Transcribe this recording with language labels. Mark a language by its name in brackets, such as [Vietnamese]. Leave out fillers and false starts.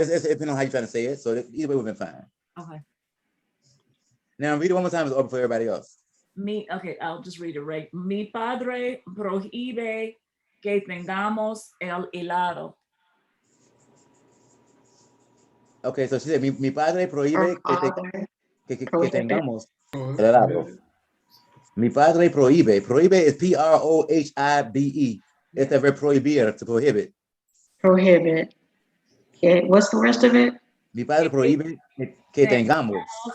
[English] It's depending on how you're trying to say it. So either way would have been fine. Okay. Now read it one more time. It's open for everybody else. Okay, I'll just read it right. [Spanish] Mi padre prohíbe que tengamos el helado. [English] Okay, so she said, [Spanish] mi padre prohíbe que tengamos el helado. Mi padre prohíbe. Prohíbe is Prohibe. [English] It's the verb prohibir, to prohibit. Prohibit. Okay, what's the rest of it? [Spanish] Mi padre prohíbe que tengamos.